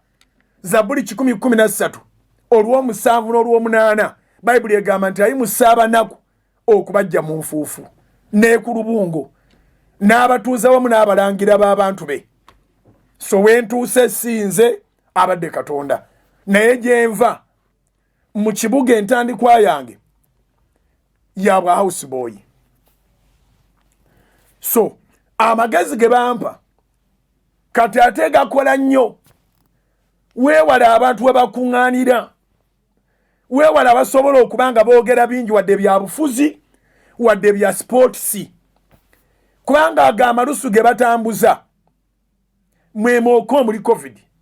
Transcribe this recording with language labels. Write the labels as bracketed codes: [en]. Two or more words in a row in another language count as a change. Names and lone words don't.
[lg] Zabuli 1:13 olw'omusanvu n'olw'omunaana Bayibuli egamba nti ayimusa abanaku okubajja mu nfuufu ne ku lubungo n'abatuuza wamu n'abalangira b'abantu be. So wentuuse sinze abadde Katonda naye gyenva mu kibuga entandikwa yange yabwa [en] house boy. [lg] So amagezi ge bampa kati ate gakola nnyo. Weewala abantu we bakuŋŋaanira, weewala basobola okubanga boogera bingi wadde bya bufuzi wadde bya sports kubanga aga amalusu ge batambuza mwemooko omuli covid.